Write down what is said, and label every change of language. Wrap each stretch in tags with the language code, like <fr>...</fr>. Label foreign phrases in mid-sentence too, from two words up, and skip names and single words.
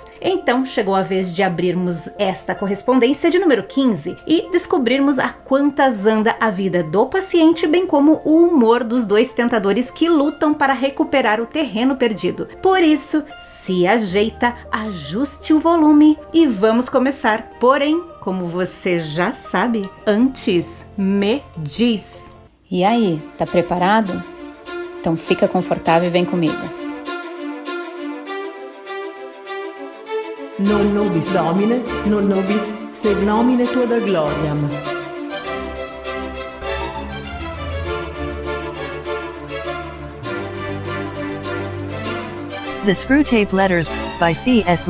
<pt>Então chegou a vez de abrirmos esta correspondência de número 15 e descobrirmos a quantas anda a vida do paciente, bem como o humor dos dois tentadores que lutam para recuperar o terreno perdido. Por isso, se ajeita, ajuste o volume e vamos começar. Porém, como você já sabe, antes me diz. E aí, tá preparado? Então fica confortável e vem comigo.</pt> <la>Non nobis Domine, non nobis sed nomine tua da gloriam.</la> <en>The Screwtape Letters, by C.S.</en>